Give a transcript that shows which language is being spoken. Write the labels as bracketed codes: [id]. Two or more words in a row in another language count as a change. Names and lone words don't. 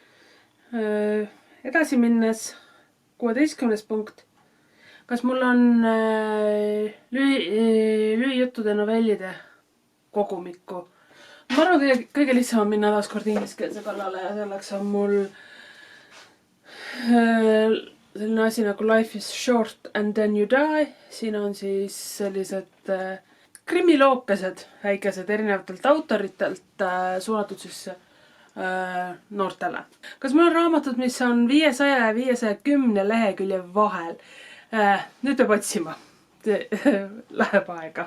[et] Edasi minnes 16. punkt. Kas mul on lühijuttude novellide kogumikku? Ma arvan, kõige lihtsam on minna taaskord ingliskeelse kallale ja selleks on mul selline asi nagu Life is short and then you die. Siin on siis sellised krimilookesed, väikesed erinevatelt autoritelt suunatud siis noortele. Kas mul on raamatud, mis on 500 ja 510 lehekülje vahel? Nüüd peab otsima. Läheb aega.